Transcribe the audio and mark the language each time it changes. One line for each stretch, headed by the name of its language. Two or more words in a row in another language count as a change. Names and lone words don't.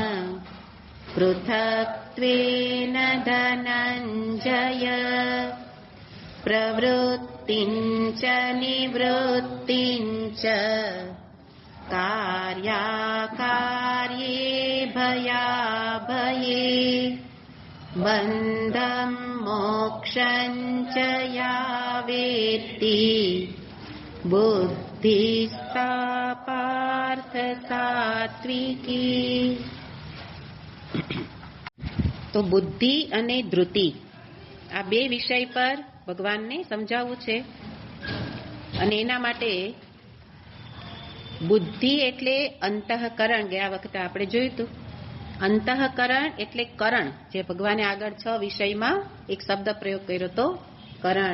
Sanskrit: पृथक्त्वेन धनञ्जय प्रवृत्तिं च निवृत्तिं च कार्याकार्ये भयाभये बन्धं मोक्षं च या वेत्ति बुद्धिः सा पार्थ सात्विकी।
Gujarati: તો બુદ્ધિ અને ધૃતિ આ બે વિષય પર ભગવાનને સમજાવવું છે અને એના માટે બુદ્ધિ એટલે અંતઃકરણ, ગયા વખતે આપણે જોયું હતું. અંતઃકરણ એટલે કરણ, જે ભગવાને આગળ 6 વિષયમાં એક શબ્દ પ્રયોગ કર્યો હતો, કરણ.